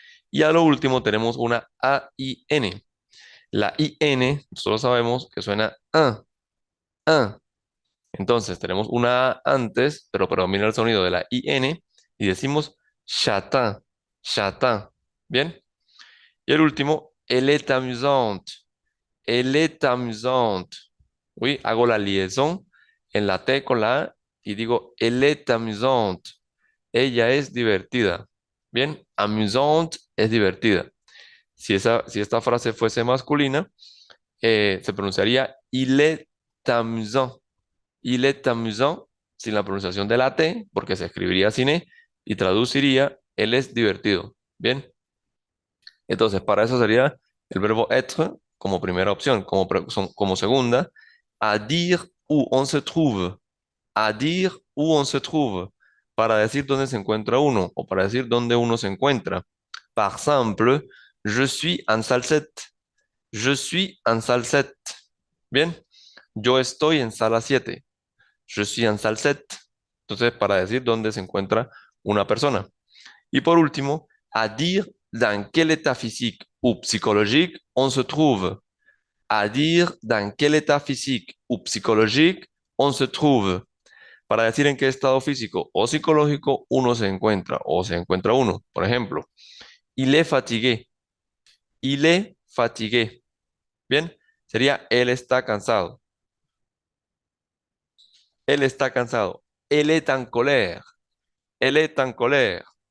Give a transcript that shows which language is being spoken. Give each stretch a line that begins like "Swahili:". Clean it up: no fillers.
Spanish: Y a lo último tenemos una AIN. La IN, nosotros sabemos que suena A. Entonces tenemos una A antes, pero predomina el sonido de la IN y decimos châtain, châtain. Bien. Y el último,
French: elle est amusante. Elle est amusante.
Spanish: Oui, hago la liaison en la T con la A y digo
French: elle est amusante.
Spanish: Ella es divertida. Bien, amusante es divertida. Si esta frase fuese masculina, se pronunciaría
French: il est amusant. Il est amusant
Spanish: sin la pronunciación de la T, porque se escribiría sin E, y traduciría él es divertido. Bien, entonces para eso sería el verbo être como primera opción, como segunda,
French: à dire où on se trouve. À dire où on se trouve.
Spanish: Para decir dónde se encuentra uno o para decir dónde uno se encuentra.
French: Par exemple, je suis en salle 7. Je suis en salle 7. Bien,
Spanish: yo estoy en sala 7.
French: Je suis en salle 7.
Spanish: Entonces, para decir dónde se encuentra una persona. Y por último,
French: à dire dans quel état physique ou psychologique on se trouve. À dire dans quel état physique ou psychologique on se trouve.
Spanish: Para decir en qué estado físico o psicológico uno se encuentra o se encuentra uno. Por ejemplo,
French: il est fatigué. Il est fatigué.
Spanish: Bien, sería él está cansado. Él está cansado.
French: Elle est en colère. Elle est en colère.